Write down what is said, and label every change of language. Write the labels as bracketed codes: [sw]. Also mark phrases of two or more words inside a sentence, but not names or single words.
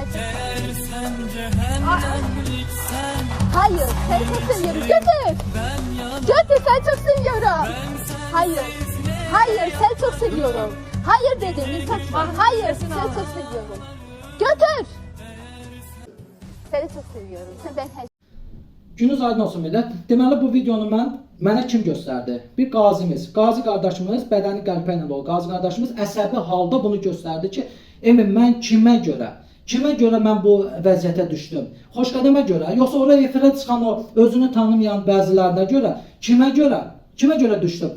[tr] Hayır, seni çok seviyorum. Götür. Götür, seni çok seviyorum. Hayır. Hayır, seni çok seviyorum. Hayır dedim. Hayır, seni çok seviyorum. Götür. Seni çok seviyorum. Ben her [az] Gününüz aydın olsun millət. Deməli bu videonu mənə kim göstərdi? Bir qazimiz, qazi qardaşımız bədəni qəlpə ilə dolu. Qazi qardaşımız əsəbi halda bunu göstərdi ki, Emin mən kimə görə mən bu vəziyyətə düşdüm? Xoşqədəmə görə, yoxsa oraya efirə çıxan o özünü tanımayan bəzilərinə görə, kimə görə düşdüm?